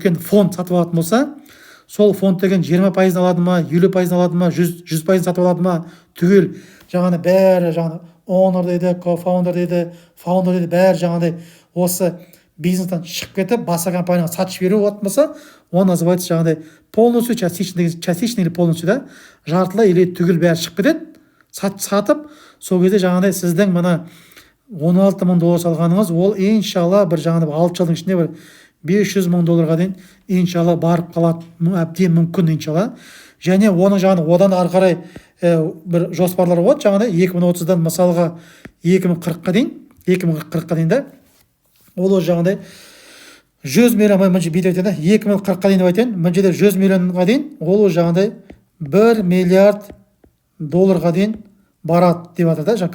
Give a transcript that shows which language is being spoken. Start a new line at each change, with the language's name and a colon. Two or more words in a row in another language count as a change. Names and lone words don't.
Kazakh: үлкен фонд сатып алатын болса, сол фонд деген 20% алады ма, 50% алады ма, 100% сатып алады ма, түгел жаңағыдай бәрі жаңағыдай owner дейді, co-founder дейді, founder дейді, бәрі жаңағыдай осы бизнестен шығып кетіп, басқа компанияға сатып жіберу болатын болса, оны называется жаңағыдай
Russian: полностью, частично или полностью
Kazakh: да, жартылай или түгел бәрі шығып кетеді. сатып, сол кезде жаңағыдай сіздің мына 16 мың доллар салғаныңыз, ол иншалла бір жаңағыдай 6 жылдың ішінде бір 500 мың долларға дейін иншалла барып қалады, әбден мүмкін иншалла. Және оның жаңағы одан ары қарай бір жоспарлар болады, жаңағыдай 2030-дан мысалға 2040-қа дейін, 2040-қа дейін да, ол жаңағыдай 100 миллион, мына бүйтіп айтайын да, 2040-қа дейін деп айтайын, мына жерде 100 миллионға дейін, ол жаңағыдай 1 миллиард долларға дейін барады деп жатыр да.